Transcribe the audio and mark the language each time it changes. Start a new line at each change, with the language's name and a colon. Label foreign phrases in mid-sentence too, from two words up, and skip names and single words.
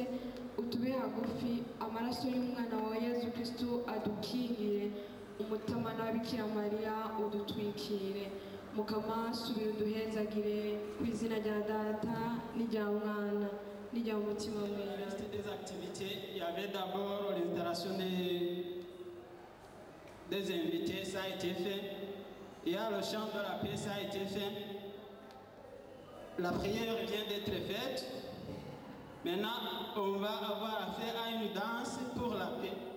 Rundi: Utube hagufi, amaraso y'umwana wa Yesu Kristo adukingire, umutima na Bikira Mariya udutwikire. Mukama, subira uduhezagire ku izina rya Data n'irya Mwana n'irya Mutima Mweranda.
French: Des activités, il y avait d'abord l'installation des invités, ça a été fait. Il y a le chant de la paix, ça a été fait. La prière vient d'être faite. Maintenant, on va avoir affaire à une danse pour la paix.